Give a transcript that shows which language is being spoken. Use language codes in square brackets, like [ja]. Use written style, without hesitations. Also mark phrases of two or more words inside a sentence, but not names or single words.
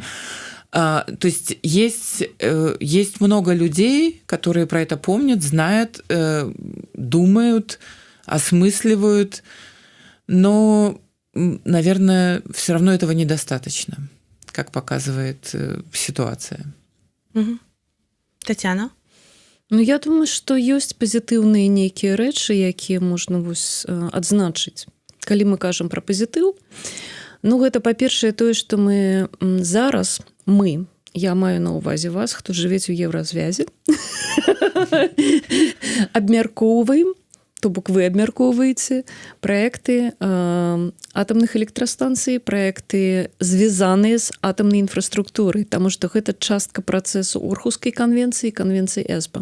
[ru] То есть много людей, которые про это помнят, знают, думают, осмысливают, но, наверное, все равно этого недостаточно, как показывает ситуация. Угу. Татьяна? Ну, я думаю, [be] што ёсць пазітыўныя нейкія рэчы, якія можна вось адзначыць. Калі мы кажам пра пазітыў, ну, гэта, па-першае, тое, што мы зараз, я маю на ўвазе вас, хто жывець у еўразвязе, абмяркоўваем, то бок вы абмяркоўваеце праекты атамных электрастанцый, праекты, звязаныя з атамнай інфраструктурай, таму што гэта частка працэсу Орхускай канвенцыі, канвенцыі ЭСПА.